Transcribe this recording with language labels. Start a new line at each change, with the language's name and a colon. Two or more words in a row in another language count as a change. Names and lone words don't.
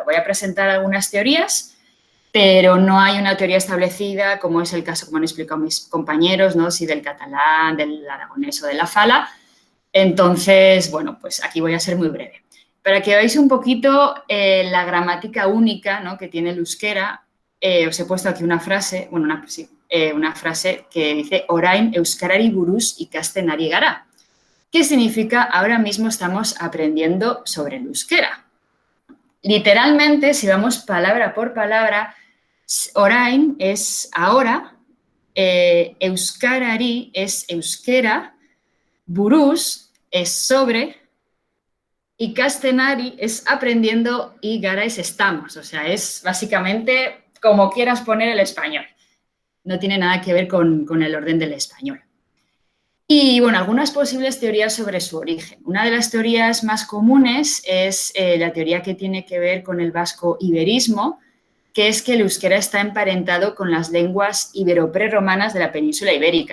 Spanish: Voy a presentar algunas teorías, pero no hay una teoría establecida, como es el caso, como han explicado mis compañeros, ¿no? Si del catalán, del aragonés o de la fala. Entonces, bueno, pues aquí voy a ser muy breve. Para que veáis un poquito la gramática única, ¿no? Que tiene el euskera, os he puesto aquí una frase, bueno, una frase que dice
Basque: orain euskarari buruz ikasten ari gara,
Spanish: que significa ahora mismo estamos aprendiendo sobre el euskera. Literalmente, si vamos palabra por palabra, orain es ahora, euskarari es euskera, buruz es sobre,
Basque: ikasten ari
Spanish: es aprendiendo y gara es estamos. O sea, es básicamente como quieras poner el español. No tiene nada que ver con el orden del español. Y, bueno, algunas posibles teorías sobre su origen. Una de las teorías más comunes es la teoría que tiene que ver con el vasco-iberismo, que es que el euskera está emparentado con las lenguas ibero-prerromanas de la península ibérica.